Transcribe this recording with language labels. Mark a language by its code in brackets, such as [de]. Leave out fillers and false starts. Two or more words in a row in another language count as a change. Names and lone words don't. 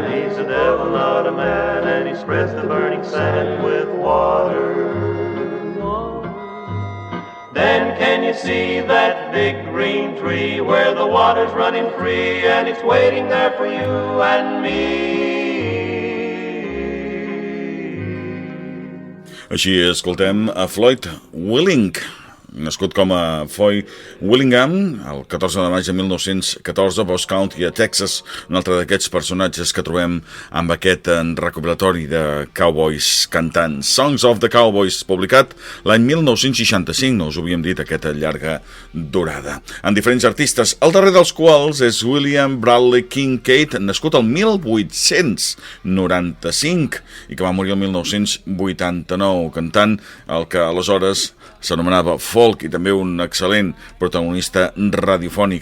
[en] He's a devil, not a man, and he spreads the burning sand with water. Then can you see that big green tree where the water's running free and it's waiting there for you and me? [ca] Així escoltem a Floyd Willing, nascut com a Foy Willingham el 14 de maig de 1914 a Boss County, a Texas, un altre d'aquests personatges que trobem amb aquest recopilatori de Cowboys cantant, Songs of the Cowboys, publicat l'any 1965, no us ho havíem dit, aquesta llarga durada, amb diferents artistes, el darrer dels quals és William Bradley Kincaid, nascut el 1895 i que va morir el 1989, cantant el que aleshores s'anomenava folk i també un excel·lent protagonista radiofònic.